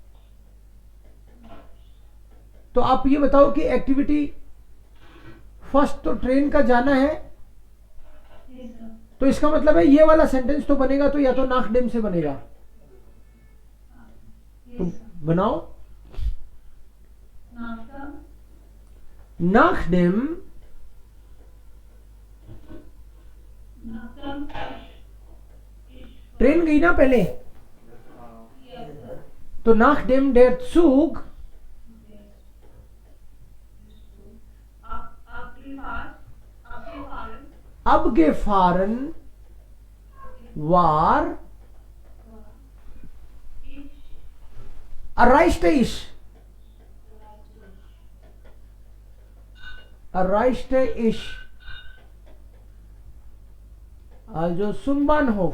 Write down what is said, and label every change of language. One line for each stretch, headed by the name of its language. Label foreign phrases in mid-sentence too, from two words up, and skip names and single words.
Hindi: तो आप ये बताओ कि
English: activity first
Hindi: तो ट्रेन का जाना है, तो इसका मतलब है ये वाला सेंटेंस तो बनेगा तो या तो नाकडेम से बनेगा, तो बनाओ नाकडेम ट्रेन गई ना पहले,
German: तो nachdem der Zug abgefahren war, erreichte ich also zum Bahnhof.